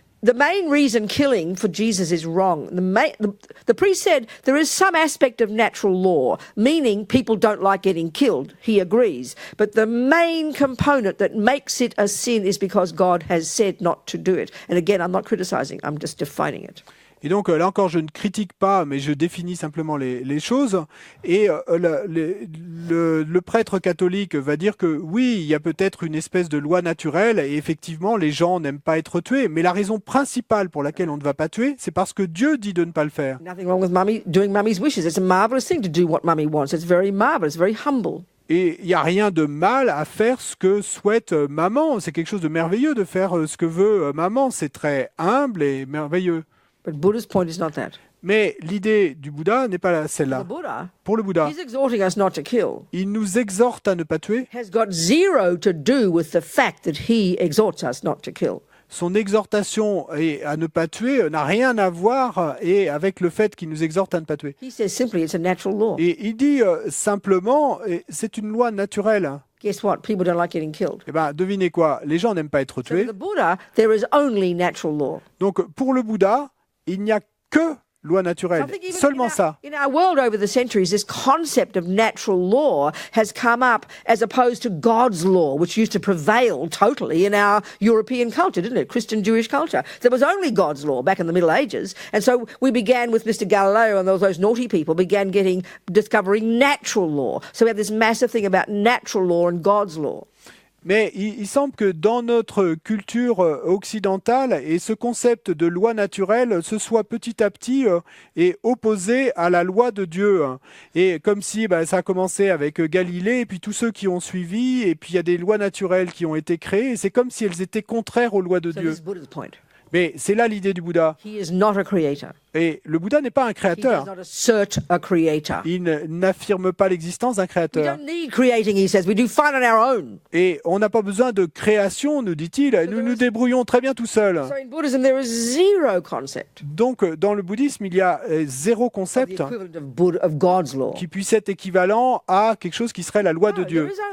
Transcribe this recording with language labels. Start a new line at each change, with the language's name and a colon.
English: The main reason killing for Jesus is wrong. The priest said there is some aspect of natural law, meaning people don't like getting killed. He agrees. But the main component that makes it a sin is because God has said not to do it. And again, I'm not criticizing, I'm just defining it.
French: Et donc là encore, je ne critique pas, mais je définis simplement les choses. Et le prêtre catholique va dire que oui, il y a peut-être une espèce de loi naturelle, et effectivement, les gens n'aiment pas être tués. Mais la raison principale pour laquelle on ne va pas tuer, c'est parce que Dieu dit de ne pas le faire.
English: Nothing wrong with doing mummy's wishes. It's a marvelous thing to do what mummy wants. It's very marvelous, very humble.
French: Et il n'y a rien de mal à faire ce que souhaite maman. C'est quelque chose de merveilleux de faire ce que veut maman. C'est très humble et merveilleux.
English: But Buddha's point is not that.
French: Mais l'idée du Bouddha n'est pas celle-là. Pour le Bouddha,
English: he's exhorting us not to kill.
French: Il nous exhorte à ne pas tuer.
English: Has got zero to do with the fact that he exhorts us not to kill.
French: Son exhortation à ne pas tuer n'a rien à voir avec le fait qu'il nous exhorte à ne pas tuer.
English: He says simply it's a natural law.
French: Et il dit simplement, c'est une loi naturelle.
English: Guess what? People don't like getting killed.
French: Eh ben, devinez quoi? Les gens n'aiment pas être tués.
English: So for the Buddha, there is only natural law.
French: Donc pour le Bouddha, il n'y a que loi naturelle, seulement ça.
English: In our world over the centuries, this concept of natural law has come up as opposed to God's law, which used to prevail totally in our European culture, didn't it? Christian Jewish culture. There was only God's law back in the Middle Ages. And so we began with Mr. Galileo and those naughty people began discovering natural law. So we have this massive thing about natural law and God's law.
French: Mais il semble que dans notre culture occidentale, et ce concept de loi naturelle se soit petit à petit opposé à la loi de Dieu. Et comme si ça a commencé avec Galilée, et puis tous ceux qui ont suivi, et puis il y a des lois naturelles qui ont été créées, et c'est comme si elles étaient contraires aux lois de Dieu. Mais c'est là l'idée du Bouddha.
English: He is not a creator.
French: Et le Bouddha n'est pas un créateur.
English: He does not assert a creator.
French: Il n'affirme pas l'existence d'un créateur.
English: We don't need creating, he says. We do fine on our own.
French: Et on n'a pas besoin de création, nous dit-il. Nous nous débrouillons très bien tout seuls.
English: So in Buddhism, there is zero concept.
French: Donc, dans le bouddhisme, il y a zéro concept
English: of God's law.
French: Qui puisse être équivalent à quelque chose qui serait la loi de Dieu.